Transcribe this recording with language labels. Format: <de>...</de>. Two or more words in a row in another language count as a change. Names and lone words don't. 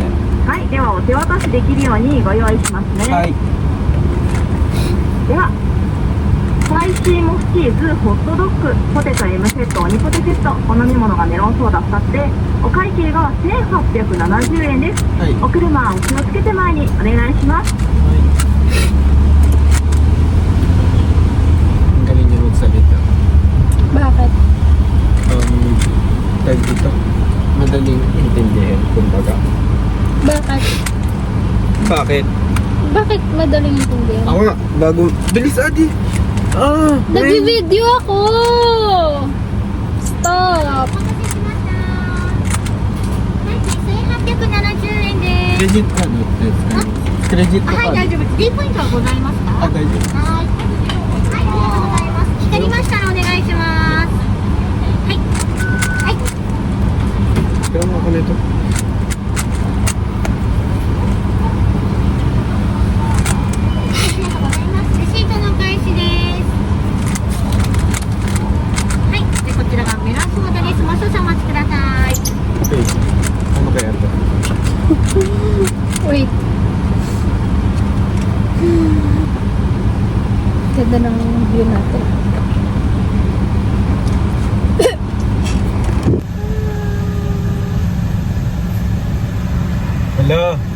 <ja>はい、ではお手渡しできるようにご用意しますね。はい。では、スパイシーモスチーズ、ホットドッグ、ポテト M セット、おにポテセット、お飲み物がメロンソーダ2つで、お会計が1870円です。はい。お車お気をつけて前にお願いします。</ja> <tl>Ang galing niya magsalita. Bakit? Tag dito, madaling intindihin, kumbaga. Bakit? Bakit? Bakit madaling intindihan? Ako nga, bagong... Bilis, Adi! Ah! Nag-video ako! Stop!</tl> <ja>1870 円でクレジットカードって使います。クレジットカード。はい、大丈夫です。D ポイントはございますか。あ、大丈夫です。はい、ありがとうございます。光りましたらお願いします。はい。はい。</ja> <tl>Pero mo ako nito.</tl> <ja>ありがとうございます。レシートのお返しです。はい。で、こちらがメロンソーダです。もう少々お待ちください。</ja> <tl>Okay. Ano kaya ito? Wait. Ganda ng view natin. Hala.</tl>